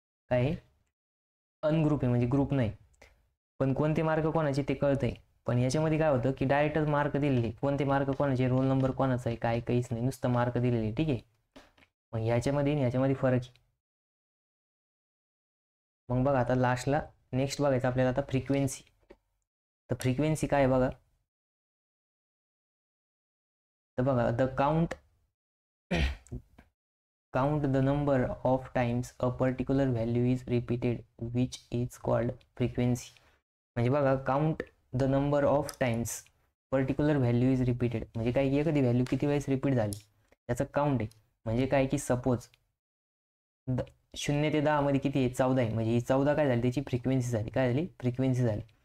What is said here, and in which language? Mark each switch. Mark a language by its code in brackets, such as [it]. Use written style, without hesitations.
[mr] काय आहे, अनग्रुप आहे, म्हणजे ग्रुप नाही, पण कोणते मार्क कोणाचे ते कळतंय. पण याच्यामध्ये काय होतं की डायरेक्टच मार्क दिलेले, कोणते मार्क कोणाचे, रोल नंबर कोणाचा आहे काय काहीच नाही, नुसतं मार्क दिलेले. ठीक आहे, मग याच्यामध्ये फरक आहे. मग बघा आता लास्टला नेक्स्ट बघायचं आपल्याला आता फ्रिक्वेन्सी. तर फ्रिक्वेन्सी काय आहे बघा, तर बघा [en] The count the number of times a particular value is repeated which is called frequency. [mr] म्हणजे बघा [en] count the number of times particular value is repeated, [mr] म्हणजे काय की एखादी व्हॅल्यू किती वेळेस रिपीट झाली त्याचं काउंट आहे. म्हणजे काय की सपोज 0 ते 10 मध्ये किती आहे 14 आहे, म्हणजे ही 14 काय झाली त्याची फ्रिक्वेन्सी झाली, काय झाली फ्रिक्वेन्सी झाली.